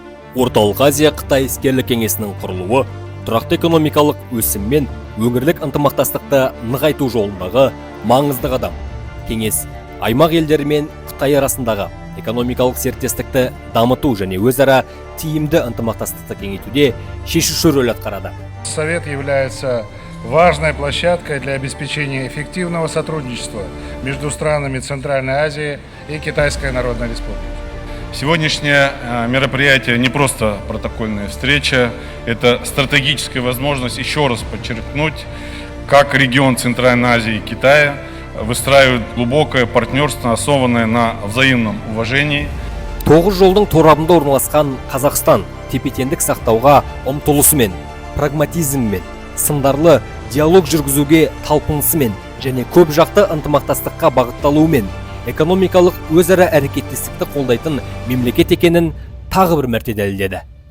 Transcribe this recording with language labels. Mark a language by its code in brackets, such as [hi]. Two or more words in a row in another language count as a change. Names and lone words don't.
[kk] Орталық Азия Қытай іскерлік кеңесінің құрылуы тұрақты экономикалық өсім мен өңірлік ынтымақтастықты нығайту жолындағы маңызды қадам. Кеңес аймақ елдері мен Қытай арасындағы экономикалық серіктестікті дамыту және өзара тиімді ынтымақтастықты кеңейтуде шешуші рөл атқарады. [ru] Совет является важной площадкой для обеспечения эффективного сотрудничества между странами Центральной Азии и Китайской Народной Республикой. Сегодняшнее мероприятие не просто протокольная встреча, это стратегическая возможность еще раз подчеркнуть, как регион Центральной Азии и Китая выстраивает глубокое партнерство, основанное на взаимном уважении. [kk] 9 жолдың торабында орналасқан Қазақстан тепе-теңдік сақтауға ұмтылысымен, прагматизммен, сындарлы диалог жүргізуге талпынысымен және көп жақты ынтымақтастыққа бағытталуымен экономикалық өзара әрекеттестікті қолдайтын мемлекет екенін тағы бір мәрте дәлелдеді.